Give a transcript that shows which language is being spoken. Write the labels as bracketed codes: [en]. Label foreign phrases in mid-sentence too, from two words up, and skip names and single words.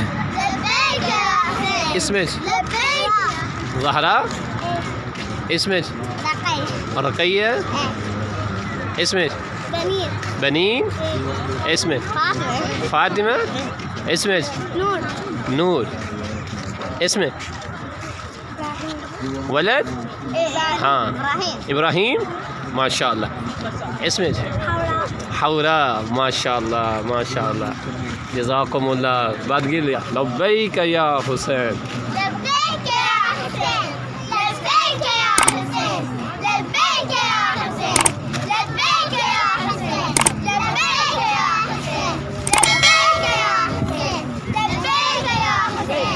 [fa] اسمش زہرا اسمش رقیہ اسمش بنین اسمش فاطمہ اسمش نور اسمش [ar] ولد ہاں ابراہیم ماشاء اللہ اسمش حورا ماشاء اللہ ماشاء اللہ جزاکم اللہ بعد گر لیا لبیک یا حسین لبیک یا حسین لبیک یا حسین لبیک یا حسین لبیک یا حسین لبیک یا حسین لبیک یا حسین لبیک یا حسین